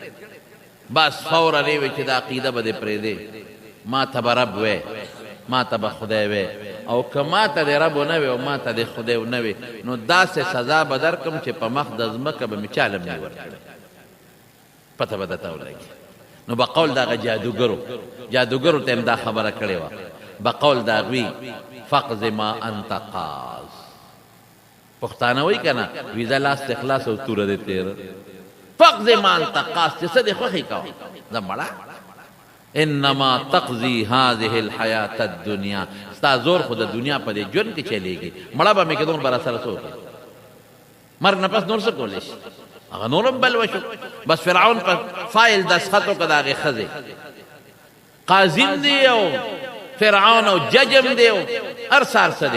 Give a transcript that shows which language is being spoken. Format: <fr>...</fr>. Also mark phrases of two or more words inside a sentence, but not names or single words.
<ps>بس فورا یې وی چې دا عقیده به دې پرېږدې، ما ته به رب وی، ما ته به خدای وی، او که ما ته د رب ونه وی او ما ته د خدای ونه وی، نو داسې سزا به درکړم چې په مخ د ځمکه به مې چالم نه ورکړی، پته به درته ولګي. نو بقول د هغه جادوګرو ته هم دا خبره کړې وه، بقول د هغوی</ps> <ar>فقض ما انت قاض.</ar> <ps>پښتانه وایي که نه، وي زه لاس د خلاص او توره دې تېره.</ps> <ar>فقض ما انت قاض</ar> <ps>چې څه دې خوښې کوه، زه مړه</ps> <ar>انما تقضي هذه الحیات الدنیا.</ar> <ps>ستا زور خو د دنیا په دې ژوند کې چلیږي، مړه به مې کې نور به راسره څه وکړي، مرګ نه پس نور څه کولی شي. هغه نورم بل وشو. بس فرعون په فایل دستخط وکړه د هغې ښځې، قاضیم دی او فرعون او ججم دی او هر څه هر څه دی.</ps>